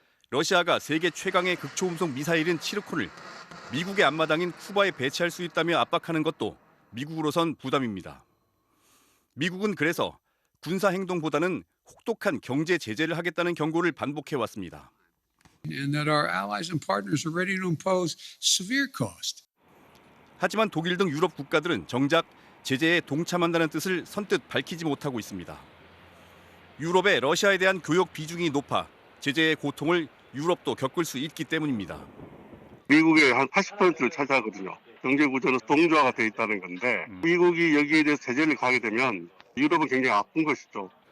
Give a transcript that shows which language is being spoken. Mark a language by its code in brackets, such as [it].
[ko] 러시아가 세계 최강의 극초음속 미사일인 치르콘을 미국의 앞마당인 쿠바에 배치할 수 있다며 압박하는 것도 미국으로선 부담입니다. 미국은 그래서 군사 행동보다는 혹독한 경제 제재를 하겠다는 경고를 반복해 왔습니다. [en] And that our allies and partners are ready to impose severe cost. [ko] 하지만 독일 등 유럽 국가들은 정작 제재에 동참한다는 뜻을 선뜻 밝히지 못하고 있습니다. 유럽의 러시아에 대한 교역 비중이 높아 제재의 고통을 유럽도 겪을 수 있기 때문입니다. 미국의 한 80%를 차지하거든요. 경제 구조는 동조화가 돼 있다는 건데 미국이 여기에 대해서 제재를 가게 되면 유럽은 굉장히 아픈 것이죠.